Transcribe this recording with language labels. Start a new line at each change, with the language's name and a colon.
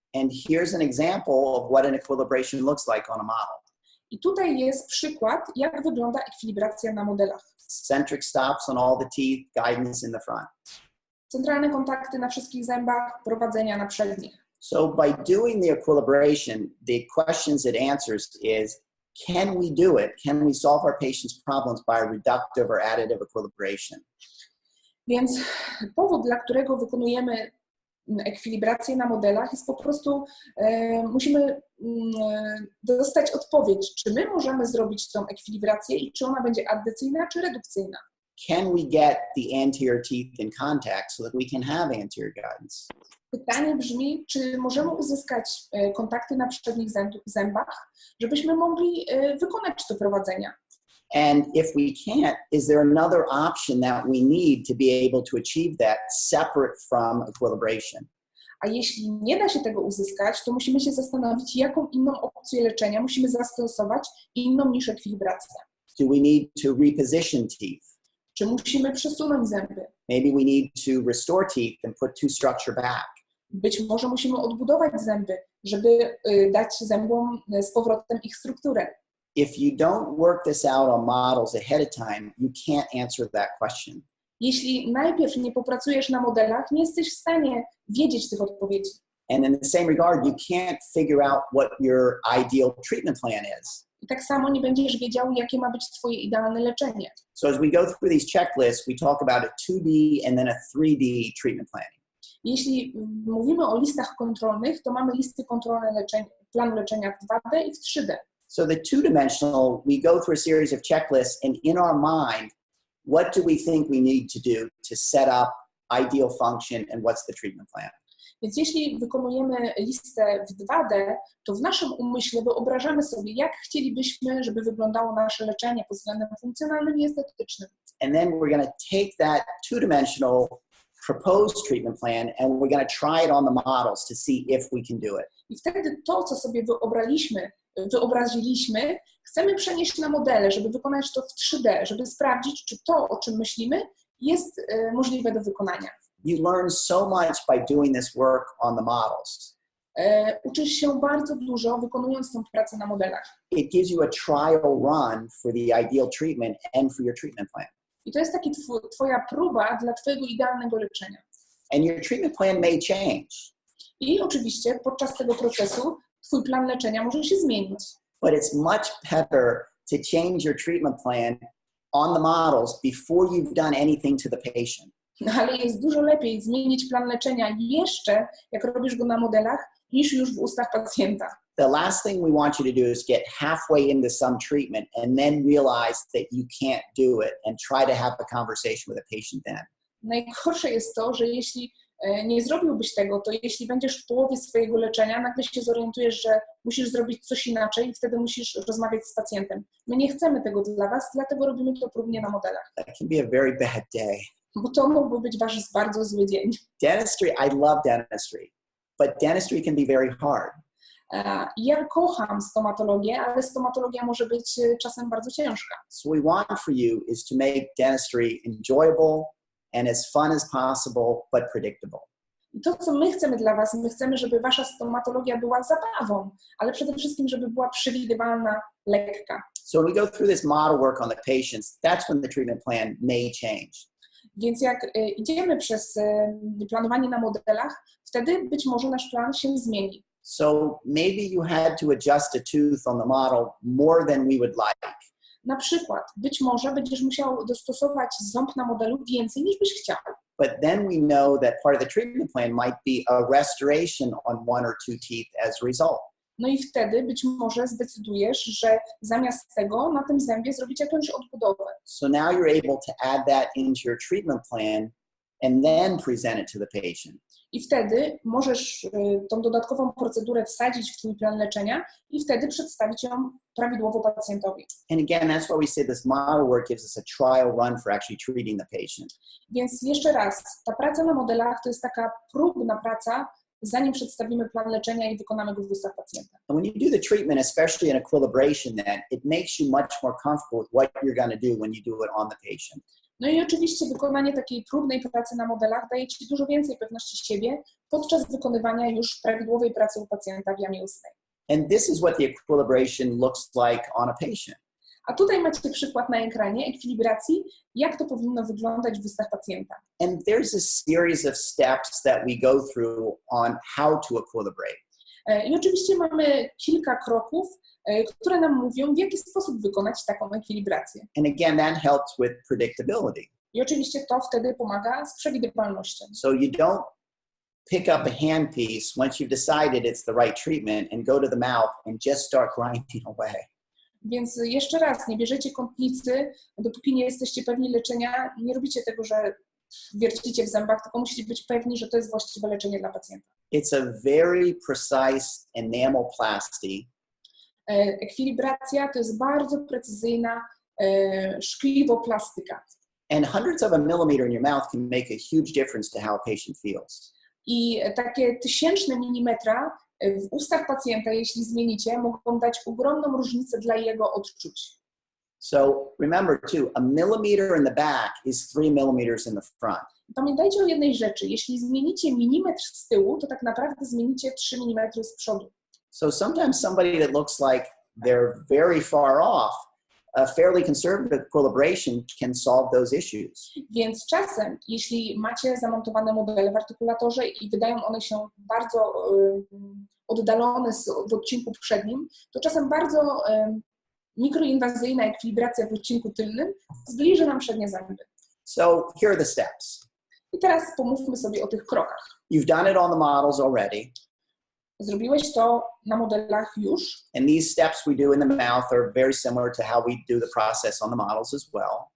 English: And here's an example of what an equilibration looks like on a model.
Polish: I tutaj jest przykład, jak wygląda ekwilibracja na modelach.
English: Centric stops on all the teeth, guidance in the front.
Polish: Centralne kontakty na wszystkich zębach, prowadzenia na przednich.
English: So by doing the equilibration, the questions it answers is, can we do it? Can we solve our patient's problems by reductive or additive equilibration?
Polish: Więc powód, dla którego wykonujemy ekwilibrację na modelach jest po prostu, musimy dostać odpowiedź, czy my możemy zrobić tą ekwilibrację i czy ona będzie addycyjna, czy redukcyjna.
English: Can we get the anterior teeth in contact so that we can have anterior guidance?
Polish: Pytanie brzmi, czy możemy uzyskać kontakty na przednich zębach, żebyśmy mogli wykonać to prowadzenia.
English: And if we can't, is there another option that we need to be able to achieve that separate from equilibration?
Polish: A jeśli nie da się tego uzyskać, to musimy się zastanowić, jaką inną opcję leczenia musimy zastosować inną niż ekwilibracja.
English: Do we need to reposition teeth?
Polish: Czy musimy przesunąć zęby?
English: Maybe we need to restore teeth and put tooth structure back.
Polish: Być może musimy odbudować zęby, żeby dać zębom z powrotem ich strukturę.
English: If you don't work this out on models ahead of time, you can't answer that question.
Polish: Jeśli najpierw nie popracujesz na modelach, nie jesteś w stanie wiedzieć tych odpowiedzi.
English: And in the same regard, you can't figure out what your ideal treatment plan is.
Polish: I tak samo nie będziesz wiedział, jakie ma być twoje idealne leczenie.
English: So as we go through these checklists, we talk about a 2D and then a 3D treatment plan.
Polish: Jeśli mówimy o listach kontrolnych, to mamy listy kontrolne planu leczenia w 2D i w 3D.
English: So the two-dimensional, we go through a series of checklists, and in our mind, what do we think we need to do to set up ideal function and what's the treatment plan?
Polish: Więc jeśli wykonujemy listę w 2D, to w naszym umyśle wyobrażamy sobie, jak chcielibyśmy, żeby wyglądało nasze leczenie pod względem funkcjonalnym i estetycznym.
English: And then we're going to take that two-dimensional proposed treatment plan and we're going to try it on the models to see if we can do it.
Polish: I wtedy to, co sobie wyobraziliśmy, chcemy przenieść na modele, żeby wykonać to w 3D, żeby sprawdzić, czy to, o czym myślimy, jest możliwe do wykonania.
English: You learn so much by doing this work on the models.
Polish: Uczysz się bardzo dużo, wykonując tę pracę na modelach.
English: It gives you a trial run for the ideal treatment and for your treatment plan.
Polish: I to jest taki twoja próba dla twojego idealnego leczenia.
English: And your treatment plan may change.
Polish: I oczywiście podczas tego procesu twój plan leczenia może się zmienić.
English: But it's much better to change your treatment plan on the models before you've done anything to the patient.
Polish: No, ale jest dużo lepiej zmienić plan leczenia jeszcze, jak robisz go na modelach, niż już w ustach pacjenta.
English: The last thing we want you to do is get halfway into some treatment and then realize that you can't do it and try to have a conversation with a patient then.
Polish: Najgorsze jest to, że jeśli nie zrobiłbyś tego, to jeśli będziesz w połowie swojego leczenia, nagle się zorientujesz, że musisz zrobić coś inaczej i wtedy musisz rozmawiać z pacjentem. My nie chcemy tego dla was, dlatego robimy to próbnie na modelach.
English: That can be a very bad day.
Polish: Bo to mógłby być wasz bardzo zły dzień.
English: Dentistry, I love dentistry, but dentistry can be very hard.
Polish: Ja kocham stomatologię, ale stomatologia może być czasem bardzo ciężka.
English: So what we want for you is to make dentistry enjoyable and as fun as possible, but predictable.
Polish: I to, co my chcemy dla was, my chcemy, żeby wasza stomatologia była zabawą, ale przede wszystkim, żeby była przewidywalna, lekka.
English: So when we go through this model work on the patients, that's when the treatment plan may change.
Polish: Więc jak idziemy przez planowanie na modelach, wtedy być może nasz plan się zmieni.
English: So maybe you had to adjust a tooth on the model more than we would like.
Polish: Na przykład, być może będziesz musiał dostosować ząb na modelu więcej niż byś chciał.
English: But then we know that part of the treatment plan might be a restoration on one or two teeth as a result.
Polish: No i wtedy być może zdecydujesz, że zamiast tego na tym zębie zrobić jakąś odbudowę.
English: So now you're able to add that into your treatment plan and then present it to the patient.
Polish: I wtedy możesz tą dodatkową procedurę wsadzić w twój plan leczenia i wtedy przedstawić ją prawidłowo pacjentowi.
English: And again, that's why we say this model work gives us a trial run for actually treating the patient.
Polish: Więc jeszcze raz, ta praca na modelach to jest taka próbna praca, zanim przedstawimy plan leczenia i wykonamy go w ustach pacjenta.
English: And when you do the treatment, especially in equilibration, then it makes you much more comfortable with what you're going to do when you do it on the patient.
Polish: No i oczywiście wykonanie takiej próbnej pracy na modelach daje ci dużo więcej pewności siebie podczas wykonywania już prawidłowej pracy u pacjenta w jamie ustnej.
English: And this is what the equilibration looks like on a patient.
Polish: A tutaj macie przykład na ekranie ekwilibracji, jak to powinno wyglądać w ustach pacjenta.
English: And there's a series of steps that we go through on how to equilibrate.
Polish: I oczywiście mamy kilka kroków, które nam mówią, w jaki sposób wykonać taką ekwilibrację.
English: And again, that helps with predictability.
Polish: I oczywiście to wtedy pomaga z przewidywalnością.
English: So you don't pick up a handpiece once you've decided it's the right treatment and go to the mouth and just start grinding away.
Polish: Więc jeszcze raz, nie bierzecie kątnicy, dopóki nie jesteście pewni leczenia, nie robicie tego, że wiercicie w zębach, tylko musicie być pewni, że to jest właściwe leczenie dla pacjenta.
English: It's a very precise enamelplasty.
Polish: Ekwilibracja to jest bardzo precyzyjna szkliwoplastyka.
English: And hundreds of a millimeter in your mouth can make a huge difference to how a patient feels.
Polish: I takie tysięczne milimetra w ustach pacjenta, jeśli zmienicie, mogą dać ogromną różnicę dla jego odczuć.
English: So remember too, a millimeter in the back is 3 millimeters in the front.
Polish: Pamiętajcie o jednej rzeczy. Jeśli zmienicie milimetr z tyłu, to tak naprawdę zmienicie 3 mm z przodu.
English: So sometimes somebody that looks like they're very far off a fairly conservative equilibration can solve those issues.
Polish: Więc czasem, jeśli macie zamontowane modele w artykulatorze i wydają one się bardzo oddalone w odcinku przednim, to czasem bardzo mikroinwazyjna ekwilibracja w odcinku tylnym zbliży nam przednie zęby.
English: So here are the steps.
Polish: I teraz pomówmy sobie o tych krokach.
English: You've done it on the models already.
Polish: Zrobiłeś to na modelach już.
English: And these steps we do in the mouth are very similar to how we do the process on the models as well.